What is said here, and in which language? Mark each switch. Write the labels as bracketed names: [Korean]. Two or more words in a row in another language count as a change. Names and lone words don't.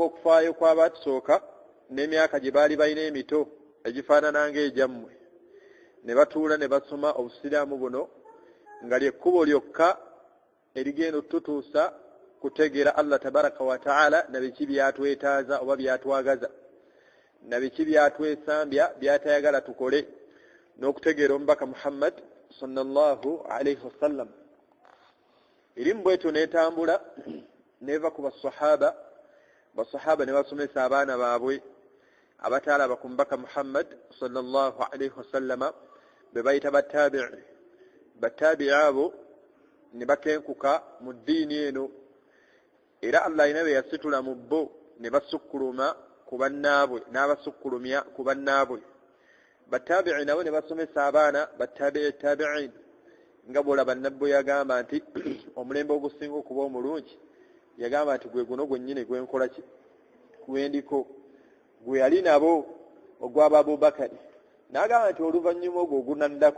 [Ganda] okufaayo kw'abatusooka n'emyaka gye baali balina emito egifaanana ng'egyammwe ne batuula ne basoma obusiraamu buno nga lyekkubo lyokka erigenda otutuusa kutegeera [Arabic] الله تبارك وتعالى [Ganda] na biki byatwetaaza oba byatwagaza na biki byatwesambya byatayagala tukole n'okutegeera omubaka Muhammad [Arabic] صلى الله عليه وسلم [Ganda] irimu bwetyo n'etambula neva ku basahaba ne basomesa abaana baabwe abataalaba ku mubaka Muhammad [Arabic] صلى الله عليه وسلم [Ganda] be bayita battabi'i abo ne bakenkuka mu ddiini eno era Allah ayina be yasitula mu bo ne basukkuluma ku bannaabwe n'abasukkulumya ku bannaabwe battabi'i nabo ne basomesa abaana tabi'in nga bw'olaba nabbo yagamba nti omulembe ogusinga okuba omulungi yagamba nti gwe guno gwennyini gwenkola ki gwendiko gwe yali nabo ogw'aba Abubakari n'agamba nti oluvannyuma ogwo ogunaddako